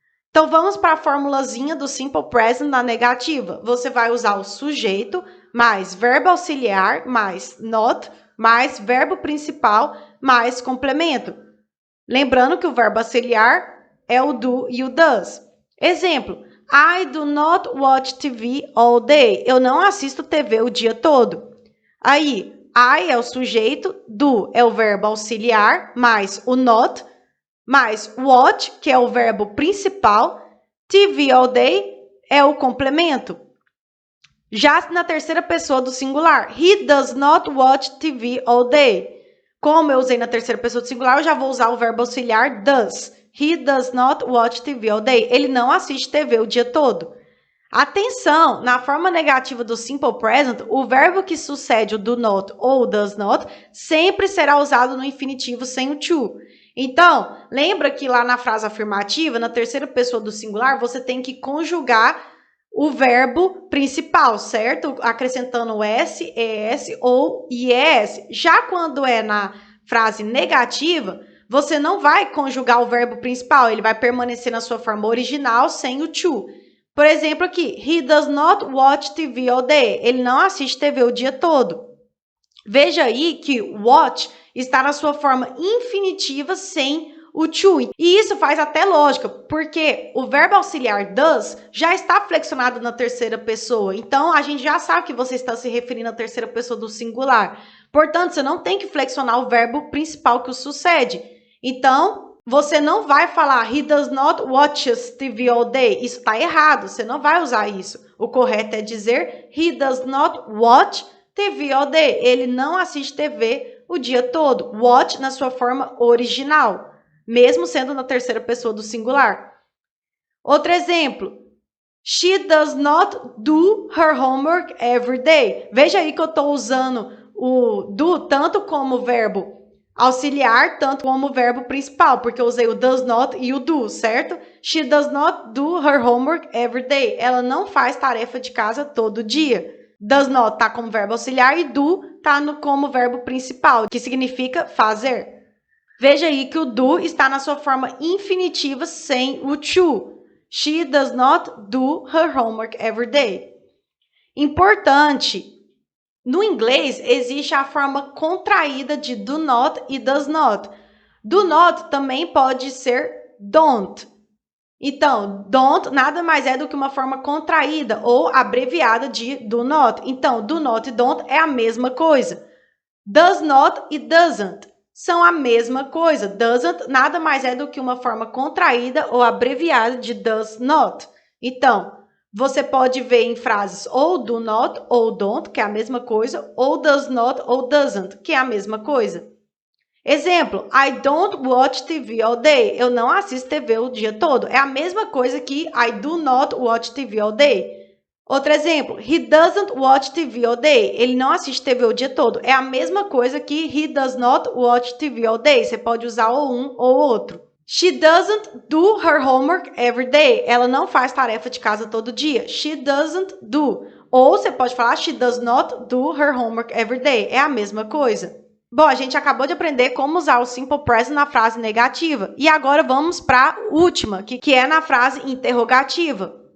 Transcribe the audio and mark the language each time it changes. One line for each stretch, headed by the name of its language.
Portuguese: Então, vamos para a formulazinha do simple present na negativa. Você vai usar o sujeito, mais verbo auxiliar, mais not, mais verbo principal, mais complemento. Lembrando que o verbo auxiliar é o do e o does.
English: Exemplo, I do not watch TV all day.
Portuguese: Eu não assisto TV o dia todo. Aí, I é o sujeito, do é o verbo auxiliar, mais o not, mais watch, que é o verbo principal, TV all day é o complemento. Já na terceira pessoa do singular,
English: he does not watch TV all day.
Portuguese: Como eu usei na terceira pessoa do singular, eu já vou usar o verbo auxiliar does.
English: He does not watch TV all day.
Portuguese: Ele não assiste TV o dia todo. Atenção, na forma negativa do simple present, o verbo que sucede o do not ou o does not sempre será usado no infinitivo sem o to. Então, lembra que lá na frase afirmativa, na terceira pessoa do singular, você tem que conjugar o verbo principal, certo? Acrescentando o S, ES ou IES. Já quando é na frase negativa, você não vai conjugar o verbo principal, ele vai permanecer na sua forma original sem o to. Por exemplo aqui,
English: he does not watch TV all day.
Portuguese: Ele não assiste TV o dia todo. Veja aí que watch está na sua forma infinitiva sem o to. E isso faz até lógica, porque o verbo auxiliar does já está flexionado na terceira pessoa. Então, a gente já sabe que você está se referindo à terceira pessoa do singular. Portanto, você não tem que flexionar o verbo principal que o sucede. Então, você não vai falar
English: he does not watch TV all day.
Portuguese: Isso está errado, você não vai usar isso. O correto é dizer
English: he does not watch TV all day.
Portuguese: Ele não assiste TV o dia todo. Watch na sua forma original, mesmo sendo na terceira pessoa do singular. Outro exemplo.
English: She does not do her homework every day.
Portuguese: Veja aí que eu estou usando o do tanto como verbo auxiliar, tanto como verbo principal, porque eu usei o does not e o do, certo?
English: She does not do her homework every day.
Portuguese: Ela não faz tarefa de casa todo dia. Does not tá como verbo auxiliar e do tá como verbo principal, que significa fazer. Veja aí que o do está na sua forma infinitiva sem o to.
English: She does not do her homework every day.
Portuguese: Importante, no inglês existe a forma contraída de do not e does not. Do not também pode ser don't. Então, don't nada mais é do que uma forma contraída ou abreviada de do not. Então, do not e don't é a mesma coisa. Does not e doesn't são a mesma coisa. Doesn't nada mais é do que uma forma contraída ou abreviada de does not. Então, você pode ver em frases ou do not ou don't, que é a mesma coisa, ou does not ou doesn't, que é a mesma coisa.
English: Exemplo, I don't watch TV all day.
Portuguese: Eu não assisto TV o dia todo. É a mesma coisa que
English: I do not watch TV all day.
Portuguese: Outro exemplo,
English: he doesn't watch TV all day.
Portuguese: Ele não assiste TV o dia todo. É a mesma coisa que
English: he does not watch TV all day.
Portuguese: Você pode usar ou um ou outro.
English: She doesn't do her homework every day.
Portuguese: Ela não faz tarefa de casa todo dia.
English: She doesn't do.
Portuguese: Ou você pode falar
English: she does not do her homework every day.
Portuguese: É a mesma coisa. Bom, a gente acabou de aprender como usar o simple present na frase negativa. E agora vamos para a última, que é na frase interrogativa.